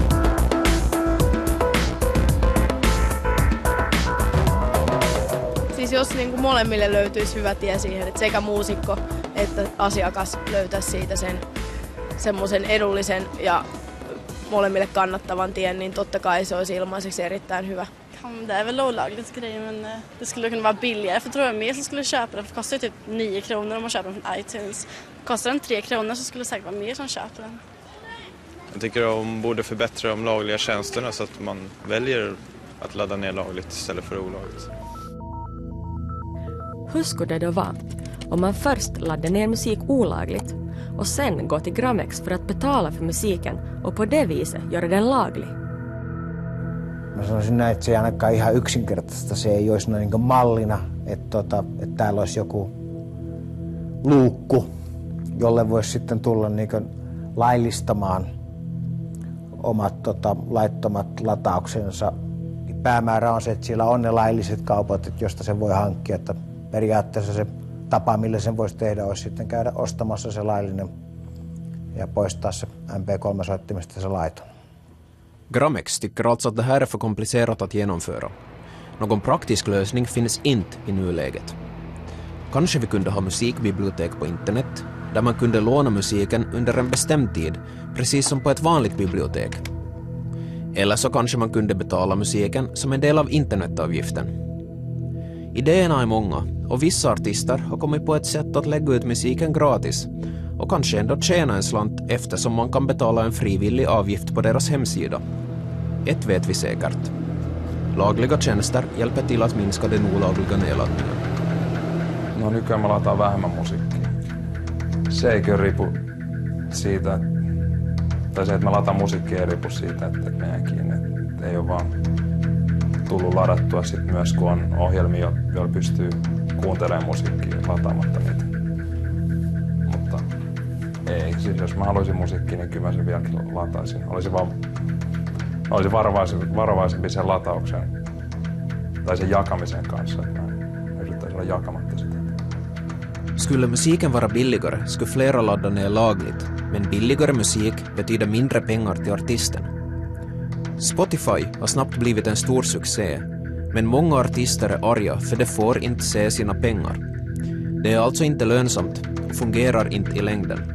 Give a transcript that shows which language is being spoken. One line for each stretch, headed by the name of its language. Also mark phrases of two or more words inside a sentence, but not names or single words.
Finnish: Siis jos niin kuin molemmille löytyisi hyvä tie siihen, että sekä muusikko että asiakas löytäisi siitä semmoisen edullisen ja molemmille kannattavan tien, niin totta kai se olisi ilmaiseksi erittäin hyvä.
Swedish: Det är väl olagligt grej, men det skulle kunna vara billigare, för tror jag mer som skulle köpa den, för det kostar ju typ 9 kronor om man köper den från iTunes. Kostar den 3 kronor så skulle det säkert vara mer som köper den. Jag tycker de borde förbättra de lagliga tjänsterna så att man väljer att ladda ner lagligt istället för olagligt. Hur skulle det då vara om man först laddar ner musik olagligt och sen går till Gramex för att betala för musiken och på det viset göra den laglig?
Finnish: Mä sanoisin näin, että se ei ainakaan ihan yksinkertaista. Se ei olisi noin niin mallina, että täällä olisi joku luukku, jolle voisi sitten tulla niin laillistamaan omat laittomat latauksensa. Päämäärä on se, että siellä on ne lailliset kaupat, josta sen voi hankkia. Että periaatteessa se tapa, millä sen voisi tehdä, olisi sitten käydä ostamassa se laillinen ja poistaa se MP3-soittimesta se laiton.
Swedish: Gramex tycker alltså att det här är för komplicerat att genomföra. Någon praktisk lösning finns inte i nuläget. Kanske vi kunde ha musikbibliotek på internet där man kunde låna musiken under en bestämd tid, precis som på ett vanligt bibliotek. Eller så kanske man kunde betala musiken som en del av internetavgiften. Idéerna är många och vissa artister har kommit på ett sätt att lägga ut musiken gratis och kanske ändå tjäna en slant eftersom man kan betala en frivillig avgift på deras hemsida. Ett vet vi säkert. Lagliga tjänster hjälper till att minska den olagliga nedladdningen.
Finnish: No nykyään me lataan vähemmän musiikkia. Se ei kyllä riipu siitä, tai se, että me lataan musiikkia ei riipu siitä, että meidän kiinni. Että ei ole vaan tullut ladattua sit myös, kun on ohjelmia, joilla pystyy kuuntelemaan musiikkia lataamatta niitä. Mutta ei, siis jos mä haluaisin musiikkia, niin kyllä mä sen vieläkin lataisin. Olisin varovaisempi sen latauksen tai sen jakamisen kanssa, että mä yrittäisin olla jakamatta sitä.
Swedish: Skulle musiken vara billigare skulle flera ladda ner lagligt, men billigare musik betyder mindre pengar till artisten. Spotify har snabbt blivit en stor succé, men många artister är arga för de får inte se sina pengar. Det är alltså inte lönsamt och fungerar inte i längden.